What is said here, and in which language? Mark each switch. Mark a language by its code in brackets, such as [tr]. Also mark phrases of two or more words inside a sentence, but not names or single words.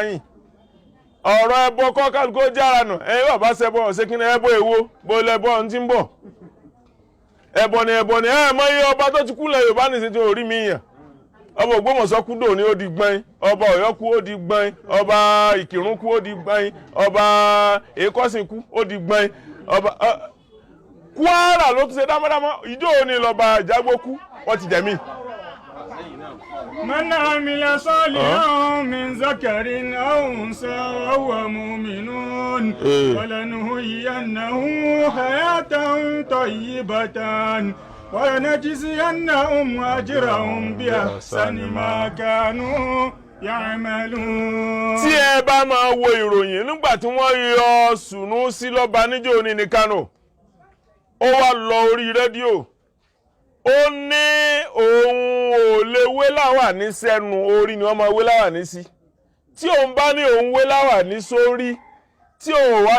[yo] yín ọ̀rọ̀ ẹbọ kọ́ kálukó jára nù ẹ̀yin bàbá ṣẹbọ ṣé kí ni ẹbọ èwo bó lẹbọ ń ti ń bọ̀ ẹbọ ni mọ iye ọba tó ti kú lẹ̀ Yorùbá nìsín tí orí mi yàn ọba Ògbómọ̀ṣọ́ kú dò ní ó di gbọ́n ọba Ọ̀yọ́ kú ó di gbọ́n ọba Ìkìrun kú ó di gbọ́n ọba Èkọ́sìn kú ó di gbọ́n ọba Kwara ló tún ṣe dámọ́dámọ́ ìjọ òní lọ́ba Ìjágbó kú wọ́n ti jẹ̀mí. [ar] من عمل صالحا من ذكر أو أنثى وهو مؤمن فلنحيينه حياة طيبة ولنجزينهم أجرهم بأحسن ما كانوا يعملون. [yo] tí ẹ bá máa wo ìròyìn nígbà tí wọ́n yọ Sùnúsí lọ́ba níjọ́ òní ní Kánò ó wá lọ orí rédíò ó ní òun ò lè wé láwàní sẹ́nu orí ni wọ́n máa wé láwàní sí tí òun bá ní òun wé láwàní sórí tí òun wá